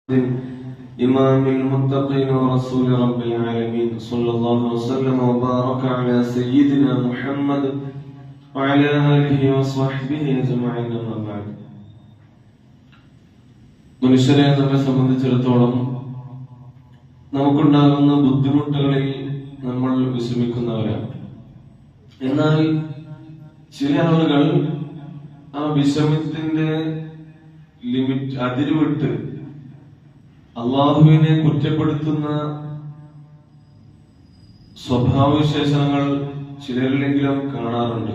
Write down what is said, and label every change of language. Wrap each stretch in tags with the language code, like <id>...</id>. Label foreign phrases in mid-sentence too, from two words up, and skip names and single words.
<ar>إمام المتقين ورسول رب العالمين صلى الله وسلم وبارك على سيدنا محمد وعلى آله وصحبه أجمعين أما بعد.</ar> <ml>മനുഷ്യരെ നമ്മെ സംബന്ധിച്ചിടത്തോളം നമുക്കുണ്ടാകുന്ന ബുദ്ധിമുട്ടുകളിൽ നമ്മൾ വിഷമിക്കുന്നവരാണ്. എന്നാൽ ചില ആളുകൾ ആ വിഷമത്തിന്റെ ലിമിറ്റ് അതിരുവിട്ട് അള്ളാഹുവിനെ കുറ്റപ്പെടുത്തുന്ന സ്വഭാവവിശേഷങ്ങൾ ചിലരിലെങ്കിലും കാണാറുണ്ട്.</ml>